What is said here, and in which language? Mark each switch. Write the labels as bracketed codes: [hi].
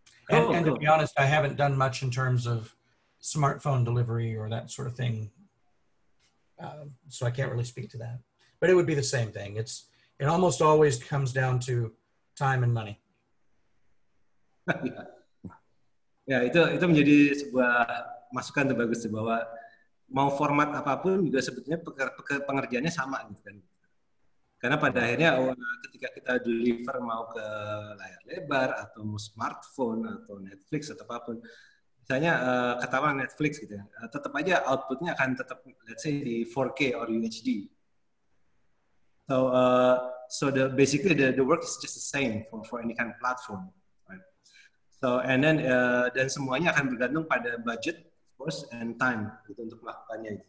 [en] And to be honest, I haven't done much in terms of smartphone delivery or that sort of thing. So I can't really speak to that. But it would be the same thing. It almost always comes down to time and money. [id] Ya, itu menjadi sebuah masukan bagus bahwa mau format apapun juga sebetulnya pengerjaannya sama gitu kan. Karena pada akhirnya ketika kita deliver mau ke layar lebar atau mau smartphone atau Netflix atau apapun, misalnya katakan Netflix gitu ya, tetap aja outputnya akan tetap [en] let's say [id] di 4K or UHD. [en] So basically the work is just the same for any kind of platform. So and then [id] dan semuanya akan bergantung pada budget, [en] of course, and time [id] gitu untuk melakukannya.